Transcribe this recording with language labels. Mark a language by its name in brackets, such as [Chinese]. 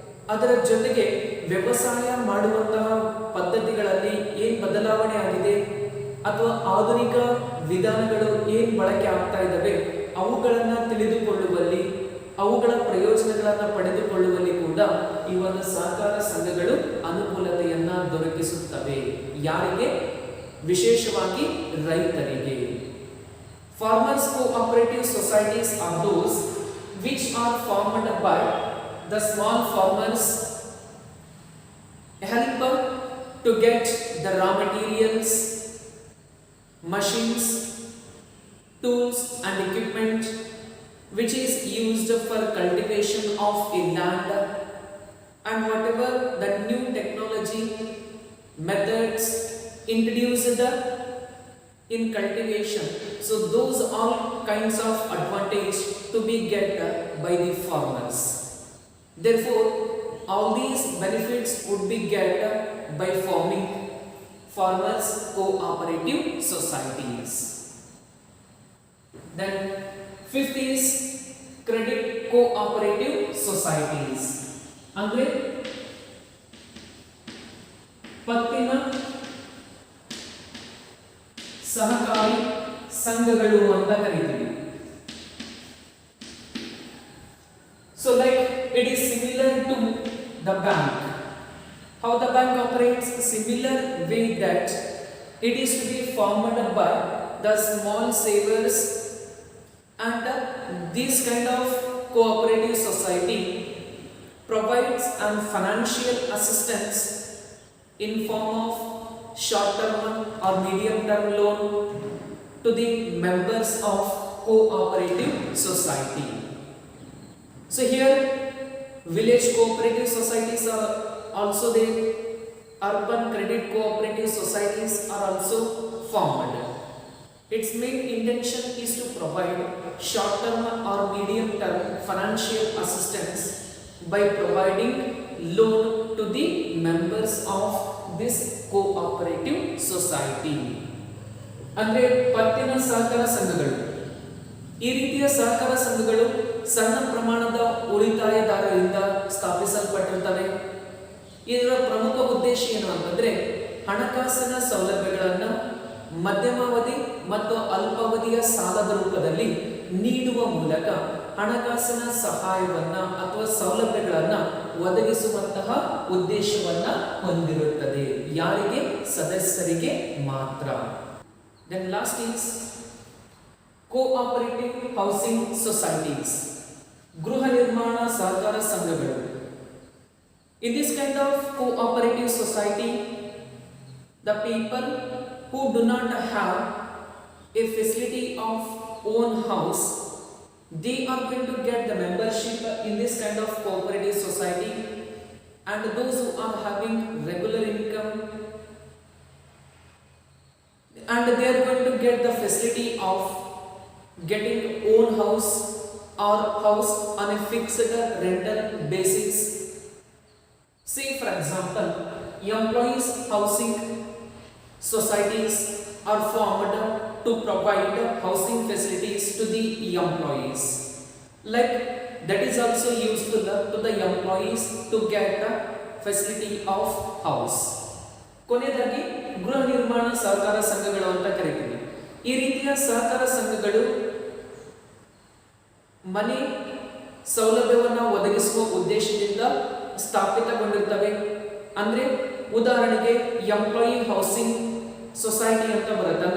[Kannada] ಅದರ ಜೊತೆಗೆ ವ್ಯವಸಾಯ ಮಾಡುವಂತಹ ಪದ್ಧತಿಗಳಲ್ಲಿ ಏನ್ ಬದಲಾವಣೆ ಆಗಿದೆ ಅಥವಾ ಆಧುನಿಕ ವಿಧಾನಗಳು ಏನ್ ಬಳಕೆ ಆಗ್ತಾ ಇದ್ದಾವೆ ಅವುಗಳನ್ನ ತಿಳಿದುಕೊಳ್ಳುವಲ್ಲಿ, ಅವುಗಳ ಪ್ರಯೋಜನಗಳನ್ನ ಪಡೆದುಕೊಳ್ಳುವಲ್ಲಿ ಕೂಡ ಈ ಒಂದು ಸಹಕಾರ ಸಂಘಗಳು ಅನುಕೂಲತೆಯನ್ನ ದೊರಕಿಸುತ್ತವೆ. ಯಾರಿಗೆ? ವಿಶೇಷವಾಗಿ ರೈತರಿಗೆ. [English] Farmers cooperative societies are those which are formed by the small farmers, help to get the raw materials, machines, tools and equipment which is used for cultivation of a land, and whatever the new technology methods introduced in cultivation, so those all kinds of advantage to be get by the farmers. Therefore, all these benefits would be get by forming farmers cooperative societies. Then fifth is credit cooperative societies. [Kannada] Andre ಪತ್ತಿನ ಸಹಕಾರಿ ಸಂಘಗಳು ಅಂತ ಕರೀತೀವಿ. [English] So like it is similar to the bank. How the bank operates? Similar way that it is to be formed by the small savers, and this kind of cooperative society provides financial assistance in form of short-term or medium-term loan to the members of cooperative society. So here village cooperative societies are also there, urban credit cooperative societies are also formed. Its main intention is to provide short-term or medium-term financial assistance by providing loan to the members of this cooperative society. [Kannada] ಅಂದ್ರೆ ಪತ್ತಿನ ಸಹಕಾರ ಸಂಘಗಳು. ಈ ರೀತಿಯ ಸಹಕಾರ ಸಂಘಗಳು ಸಣ್ಣ ಪ್ರಮಾಣದ ಉಳಿತಾಯದಾರರಿಂದ ಸ್ಥಾಪಿಸಲ್ಪಟ್ಟಿರ್ತವೆ. ಇದರ ಪ್ರಮುಖ ಉದ್ದೇಶ ಏನು ಅಂತಂದ್ರೆ ಹಣಕಾಸಿನ ಸೌಲಭ್ಯಗಳನ್ನು ಮಧ್ಯಮಾವಧಿ ಮತ್ತು ಅಲ್ಪಾವಧಿಯ ಸಾಲದ ರೂಪದಲ್ಲಿ ನೀಡುವ ಮೂಲಕ ಹಣಕಾಸಿನ ಸಹಾಯವನ್ನ ಅಥವಾ ಸೌಲಭ್ಯಗಳನ್ನ ಒದಗಿಸುವಂತಹ ಉದ್ದೇಶವನ್ನ ಹೊಂದಿರುತ್ತದೆ. ಯಾರಿಗೆ? ಸದಸ್ಯರಿಗೆ ಮಾತ್ರ. [English] then last is cooperative housing societies, [Kannada] ಗೃಹ ನಿರ್ಮಾಣ ಸಹಕಾರ ಸಂಘಗಳು. [English] In this kind of cooperative society, the people who do not have a facility of own house, they are going to get the membership in this kind of cooperative society, and those who are having regular income, and they are going to get the facility of getting own house or house on a fixed rental basis. Say for example, employees housing societies are formed to provide housing facilities to the employees. Like that is also useful to the employees to get the facility of house. [Kannada] ಕೊನೆಯದಾಗಿ ಗೃಹ ನಿರ್ಮಾಣ ಸಹಕಾರ ಸಂಘಗಳು ಅಂತ ಕರೀತೀವಿ. ಈ ರೀತಿಯ ಸಹಕಾರ ಸಂಘಗಳು ಮನೆ ಸೌಲಭ್ಯವನ್ನು ಒದಗಿಸುವ ಉದ್ದೇಶದಿಂದ ಸ್ಥಾಪಿತಗೊಂಡಿರ್ತವೆ. ಅಂದ್ರೆ ಉದಾಹರಣೆಗೆ ಎಂಪ್ಲಾಯಿ ಹೌಸಿಂಗ್ ಸೊಸೈಟಿ ಅಂತ ಬರುತ್ತೆ.